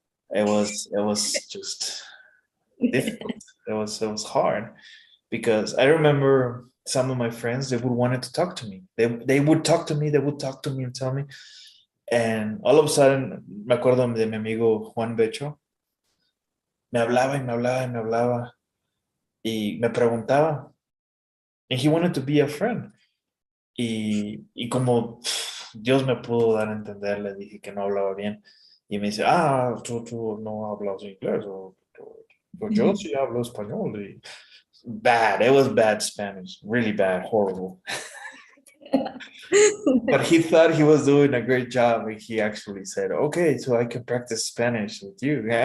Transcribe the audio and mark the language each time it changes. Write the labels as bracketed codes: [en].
[en] It was just difficult. It was hard. because I remember some of my friends, they would wanted to talk to me. They would talk to me, they would talk to me and tell me. And all of a sudden, [es] me acuerdo de mi amigo Juan Becho, me hablaba y me hablaba y me hablaba y me preguntaba. [en] And he wanted to be a friend. [es] Y como Dios me pudo dar a entender, le dije que no hablaba bien. Y me dice, tú no hablas inglés. O yo sí hablo español. [en] Y bad, it was bad Spanish, really bad, horrible. But he thought he was doing a great job. And he actually said, okay, so I can practice Spanish with you.